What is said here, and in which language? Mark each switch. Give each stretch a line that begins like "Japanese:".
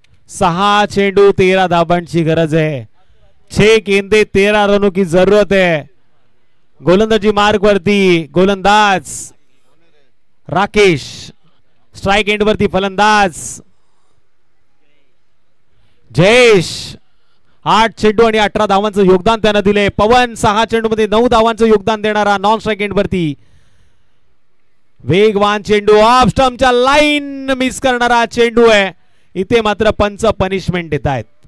Marathi: सहा चेंडू 13 धावांची गरज
Hindi: है. 6 गेंदे 13 रनों की जरूरत है.
Marathi: गोलंदाजी मार्ग वरती गोलंदाज राकेश. स्ट्राइक एंड वरती फलंदाज जयेश. 8 चेंडू आणि 18 धावांचं योगदान त्यानं दिले. पवन 6 चेंडू मध्ये 9 धावांचं योगदान देणारा नॉन स्ट्राइक एंड वरती. वेगवान चेंडू ऑफ स्टंपच्या लाईन मिस करणारा चेंडू आहे. इथे मात्र पंच पनिशमेंट देत आहेत.